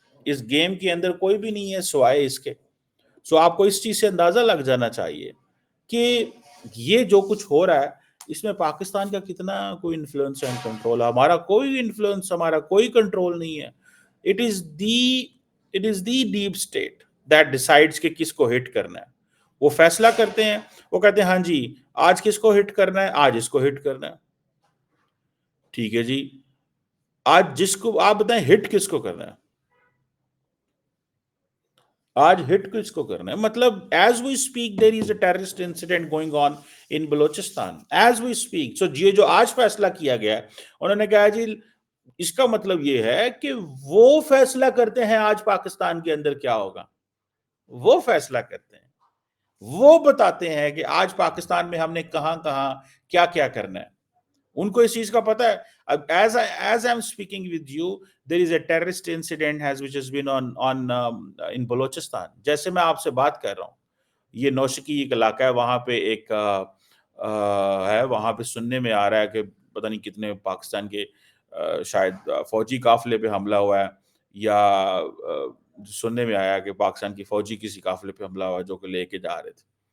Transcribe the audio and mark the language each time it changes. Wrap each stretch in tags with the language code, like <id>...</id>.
<ur>اس game کے اندر کوئی بھی نہیں ہے سوائے اس کے. سو آپ کو اس چیز سے اندازہ لگ جانا چاہیے کہ یہ جو کچھ ہو رہا ہے اس میں پاکستان کا کتنا کوئی انفلوئنس اینڈ کنٹرول ہے. ہمارا کوئی انفلوئنس، ہمارا کوئی کنٹرول نہیں ہے.</ur> <en>It is the deep state that decides</en> <ur>کہ کس کو ہٹ کرنا ہے. وہ فیصلہ کرتے ہیں، وہ کہتے ہیں ہاں جی آج کس کو ہٹ کرنا ہے، آج اس کو ہٹ کرنا ہے، ٹھیک ہے جی. آج جس کو آپ بتائیں ہٹ کس کو کرنا ہے، آج ہٹ کس کو کرنا ہے.</ur> <en>مطلب as we speak there is a terrorist incident going on in Balochistan as we speak.</en> <ur>سو یہ جو آج فیصلہ کیا گیا ہے انہوں نے کہا جی اس کا مطلب یہ ہے کہ وہ فیصلہ کرتے ہیں آج پاکستان کے اندر کیا ہوگا، وہ فیصلہ کرتے ہیں، وہ بتاتے ہیں کہ آج پاکستان میں ہم نے کہاں کہاں کیا کیا کرنا ہے. ان کو اس چیز کا پتا ہے.</ur> <en>As I'm speaking with you, there is a terrorist incident which has been in Balochistan.</en> <ur>جیسے میں آپ سے بات کر رہا ہوں، یہ نوشکی ایک علاقہ ہے، وہاں پہ ایک ہے، وہاں پہ سننے میں آ رہا ہے کہ پتہ نہیں کتنے پاکستان کے شاید فوجی قافلے پہ حملہ ہوا ہے، یا سننے میں آیا کہ پاکستان کی فوجی کسی قافلے پہ حملہ ہوا جو کہ لے کے جا رہے تھے.</ur>